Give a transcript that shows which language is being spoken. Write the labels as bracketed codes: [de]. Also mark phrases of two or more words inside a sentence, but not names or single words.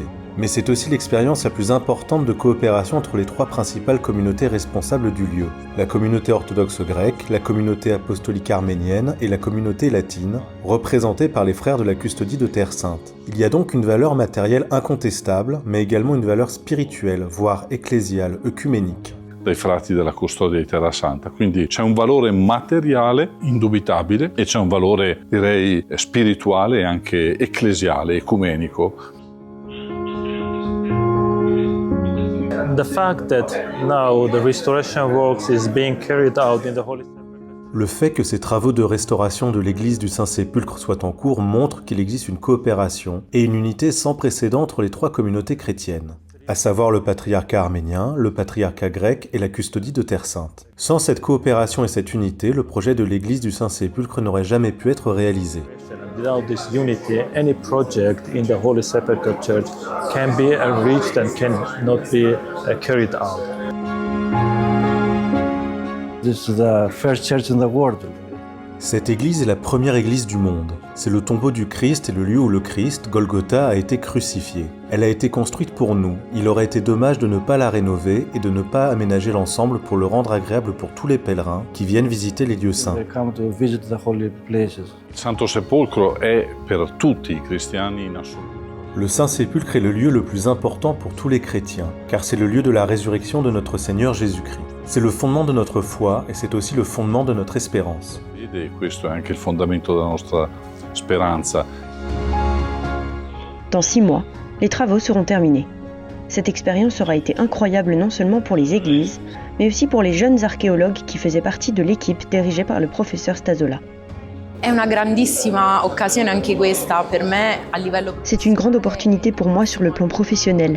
[fr] Mais c'est aussi l'expérience la plus importante de coopération entre les 3 principales communautés responsables du lieu, la communauté orthodoxe grecque, la communauté apostolique arménienne et la communauté latine, représentées par les frères de la custodie de Terre Sainte. Il y a donc une valeur matérielle incontestable, mais également une valeur spirituelle, voire ecclésiale, œcuménique. [it] Dai frati della custodia di Terra Santa, quindi c'è un valore materiale indubitabile e c'è un valore, direi, spirituale e anche ecclesiale, ecumenico. [en] The fact that now the restoration works is being carried out in the Holy Sepulchre. [fr] Le fait que ces travaux de restauration de l'église du Saint-Sépulcre soient en cours montre qu'il existe une coopération et une unité sans précédent entre les 3 communautés chrétiennes, à savoir le patriarcat arménien, le patriarcat grec et la custodie de Terre Sainte. Sans cette coopération et cette unité, le projet de l'église du Saint-Sépulcre n'aurait jamais pu être réalisé. [en] Without this unity, any project in the Holy Sepulchre Church can be reached and cannot be carried out. This is the first church in the world. [fr] Cette église est la première église du monde. C'est le tombeau du Christ et le lieu où le Christ, Golgotha, a été crucifié. Elle a été construite pour nous. Il aurait été dommage de ne pas la rénover et de ne pas aménager l'ensemble pour le rendre agréable pour tous les pèlerins qui viennent visiter les lieux saints. [it] Santo Sepolcro è per tutti i cristiani in assoluto. [fr] Le Saint-Sépulcre est le lieu le plus important pour tous les chrétiens, car c'est le lieu de la résurrection de notre Seigneur Jésus-Christ. C'est le fondement de notre foi et c'est aussi le fondement de notre espérance. [it] E questo è anche il fondamento della nostra speranza. [fr] Dans 6 mois, les travaux seront terminés. Cette expérience aura été incroyable non seulement pour les églises, mais aussi pour les jeunes archéologues qui faisaient partie de l'équipe dirigée par le professeur Stasola. C'est une grande opportunité pour moi sur le plan professionnel.